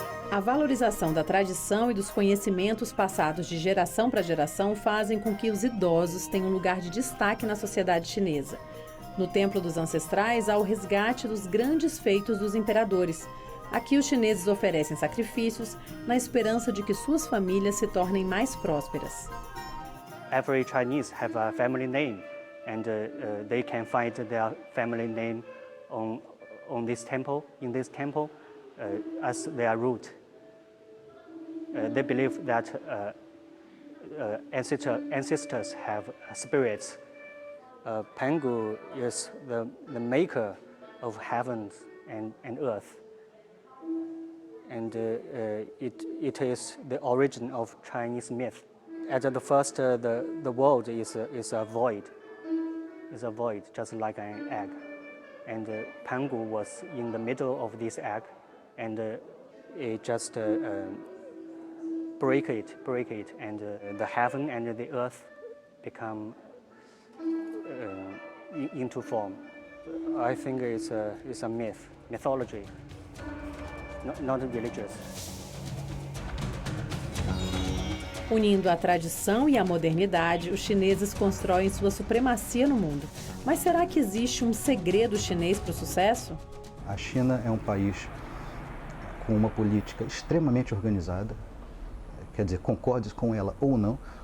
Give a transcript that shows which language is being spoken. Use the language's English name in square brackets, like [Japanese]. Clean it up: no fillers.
[Portuguese] A valorização da tradição e dos conhecimentos passados de geração para geração fazem com que os idosos tenham um lugar de destaque na sociedade chinesa. No Templo dos Ancestrais, há o resgate dos grandes feitos dos imperadores. Aqui, os chineses oferecem sacrifícios na esperança de que suas famílias se tornem mais prósperas. [English] Every Chinese have a family name, and they can find their family name on this temple, in this temple, as their root. They believe that ancestors have spirits. Pangu is the maker of heaven and earth, and it is the origin of Chinese myth. At the first, the world is a void. It's a void, just like an egg. And Pangu was in the middle of this egg, and it just break it, and the heaven and the earth become into form. I think it's a myth, mythology, not religious. [Portuguese] Unindo a tradição e a modernidade, os chineses constroem sua supremacia no mundo. Mas será que existe um segredo chinês para o sucesso? A China é um país com uma política extremamente organizada, quer dizer, concorde com ela ou não.